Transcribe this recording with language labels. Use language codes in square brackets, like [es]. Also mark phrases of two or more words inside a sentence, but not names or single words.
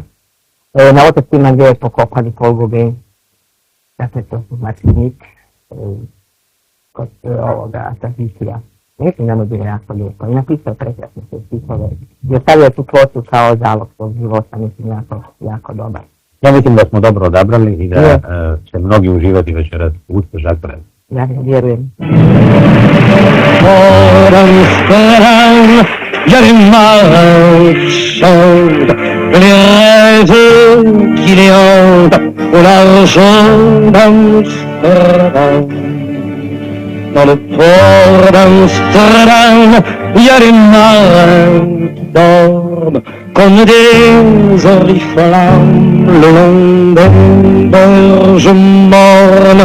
[hr] Na otocima gdje je pokopani Polgube, dakle to su Martinik, kod ovoga Tahitija. Mislim da mu je bilo jako lijepo i napisao prekrasne se stihove. I ostavio je tu ploču kao zalog svog života, mislim jako dobar. Ja mislim da smo dobro odabrali i da će mnogi uživati večeras u Žak Brel. Ja vjerujem. [fr] Il y a des marins qui chantent, les rêves qui les hantent au large d'Amsterdam. Dans le port d'Amsterdam, il y a des marins qui dorment comme des oriflammes le long des berges mornes.